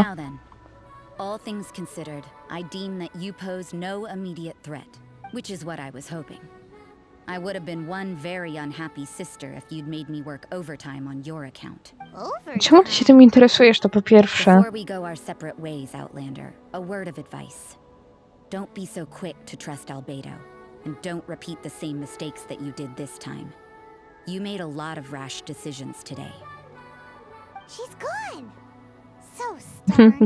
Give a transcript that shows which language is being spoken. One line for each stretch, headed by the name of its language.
English: Now then, all things considered, I deem that you pose no immediate threat, which is what I was hoping. I would have been one very unhappy sister if you'd made me work overtime on your account.
Polish: Czemu ty się tym interesujesz, to po pierwsze?
English: Before we go our separate ways, Outlander, a word of advice. Don't be so quick to trust Albedo, and don't repeat the same mistakes that you did this time. You made a lot of rash decisions today. She's gone. So stubborn.